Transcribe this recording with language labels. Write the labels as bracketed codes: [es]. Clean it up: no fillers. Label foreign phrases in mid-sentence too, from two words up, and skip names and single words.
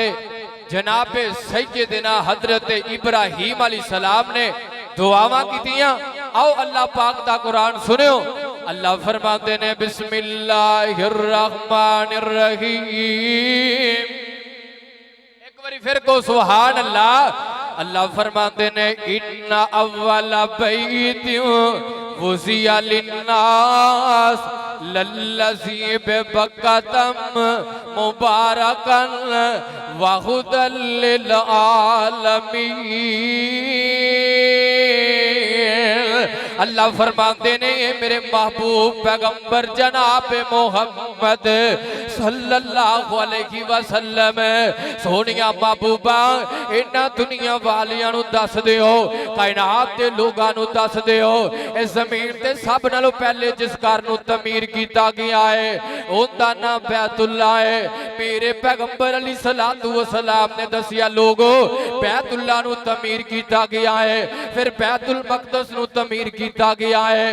[pa] جناب سیدنا حضرت ابراہیم علیہ السلام نے دعاواں کیتیاں. آؤ اللہ پاک دا قرآن سنیو۔ اللہ فرماتے نے بسم اللہ الرحمن الرحیم. اک واری فیر کو [ar] سبحان الله. [pa] اللہ فرماتے نے [ar] إن أول بيت وضع للناس للذي ببكة مباركا وهدى للعالمين. [pa] اللہ فرماتے نے میرے محبوب پیغمبر جناب محمد [ar] صلى الله عليه وسلم [pa] سوہنیا محبوبا انہاں دنیا والیاں نوں دس دیو، کائنات دے لوکاں نوں دس دیو، اس زمین تے سب نالوں پہلے جس گھر نوں تعمیر کیتا گیا ہے اوہدا نام بیت اللہ ہے. میرے پیغمبر [ar] عليه الصلاة والسلام [pa] نے دسیا لوکو بیت اللہ نوں تعمیر کیتا گیا ہے، فیر بیت المقدس نوں تعمیر کیتا گیا ہے.